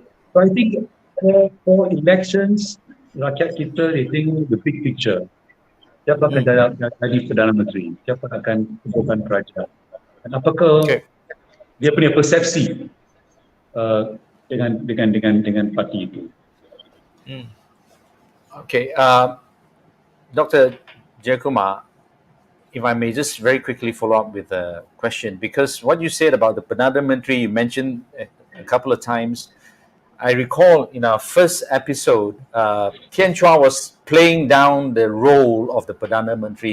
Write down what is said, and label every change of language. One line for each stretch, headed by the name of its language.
English: So I think for elections,
Malay: rakyat kita, dia tengok
English: the big picture.
Malay: Siapa akan jadi Perdana Menteri? Siapa akan kumpulkan kerajaan? Dan apakah dia punya persepsi dengan parti itu?
English: Okay, Dr. Jeyakumar, if I may just very quickly follow up with a question, because what you said about the Perdana Menteri, you mentioned a couple of times. I recall in our first episode, Tian Chua was playing down the role of the Perdana Menteri.